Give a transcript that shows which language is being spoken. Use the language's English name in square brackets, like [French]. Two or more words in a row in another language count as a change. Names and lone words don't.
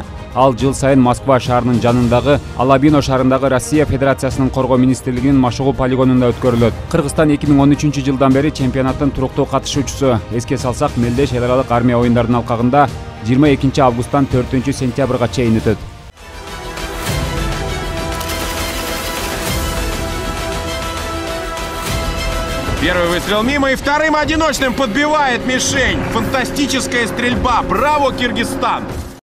[Kyrgyz] Ал жыл сайын Москва шаарынын жанындагы Алабино шаарындагы Россия Федерациясынын Коргоо министрлигинин машыгуу полигонунда өткөрүлөт. Кыргызстан 2013 жылдан бери чемпионаттын туруктуу катышуучусу. Эске салсак, мелдеш эл аралык армия оюндарынын алкагында 22 августтан 4 сентябрга чейин өтөт. [Russian] Первый выстрел мимо и вторым одиночным подбивает мишень. Фантастическая стрельба. Браво, Киргизстан!